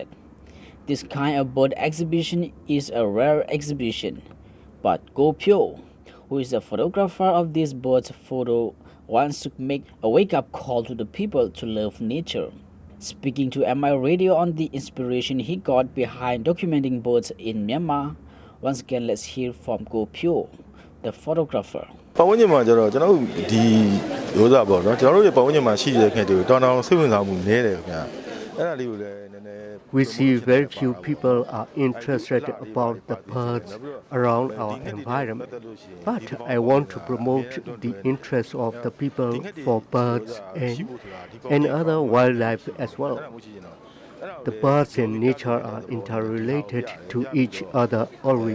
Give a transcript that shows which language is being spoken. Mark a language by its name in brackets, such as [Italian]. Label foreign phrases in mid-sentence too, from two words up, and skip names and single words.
[English] This kind of bird exhibition is a rare exhibition, but Go Pyo, who is the photographer of this bird's photo, wants to make a wake-up call to the people to love nature. Speaking to MI Radio on the inspiration he got behind documenting birds in Myanmar, once again let's hear from Go Pyo, the photographer. [Burmese] ပတ်ဝန်းကျင်မှာကျတော့ကျွန်တော်တို့ဒီရိုးသားပေါ့နော်ကျွန်တော်တို့ရဲ့ပတ်ဝန်းကျင်မှာရှိတဲ့ခင်တွေတောင်းတောင်းစိတ်ဝင်စားမှုနည်းတယ်ခင်ဗျာအဲ့ဒါလေးကိုလည်းနည်းနည်း [English] We see very few people are interested about the birds around our environment. But I want to promote the interest of the people for birds and other wildlife as well. The birds and nature are interrelated to each other always.